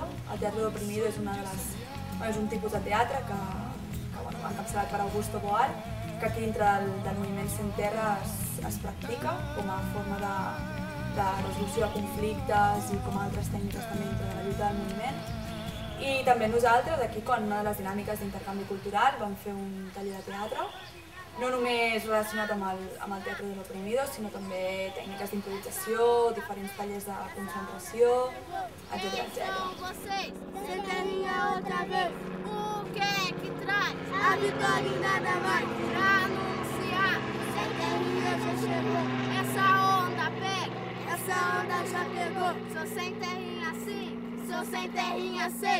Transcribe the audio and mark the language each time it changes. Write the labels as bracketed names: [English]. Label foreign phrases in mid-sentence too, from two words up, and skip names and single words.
[Catalan] El Teatro do Oprimido és un tipus de teatre que va encapçalat per Augusto Boal, que aquí dintre del moviment Sem Terra es practica com a forma de resolució de conflictes i com altres tècniques també dintre de la lluita del moviment. I també nosaltres, aquí, quan una de les dinàmiques d'intercanvi cultural, vam fer un taller de teatre, no només relacionat amb el Teatro de l'Oprimido, sinó també tècniques d'improvisació, diferents tallers de concentració, etc. [Portuguese] Vocês, Sem Terrinha outra vez, o que é que traz? A vitória e nada mais irá anunciar. Sem Terrinha já chegou, essa onda pega, essa onda já pegou. Sou sem terrinha sim. Sou sem terrinha, sei.